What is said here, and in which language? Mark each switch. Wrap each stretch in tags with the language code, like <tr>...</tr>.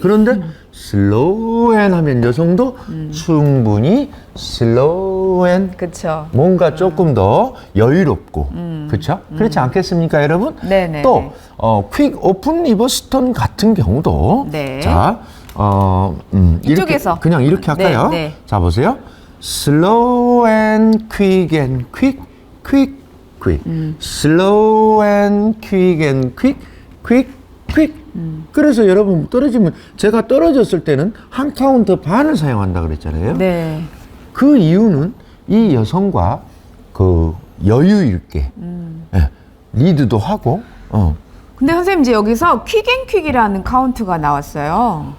<ko>그런데 슬로우 앤 하면 여성도 충분히 슬로우 앤 그쵸. 뭔가 조금 더 여유롭고 그렇죠? 그렇지 않겠습니까, 여러분? 네네. 또 퀵 오픈 리버스 턴 같은 경우도 네. 자, 이쪽에서. 이렇게 그냥 이렇게 할까요? 네, 네. 자, 보세요.</ko> <en>slow and quick and quick, quick, quick. slow and quick and quick, quick, quick.</en> <ko>그래서 여러분 떨어지면 제가 떨어졌을 때는 한 카운트 반을 사용한다 그랬잖아요. 네. 그 이유는 이 여성과 그 여유 있게 리드도 하고 근데 선생님 이제 여기서 퀵앤퀵이라는 카운트가 나왔어요.</ko>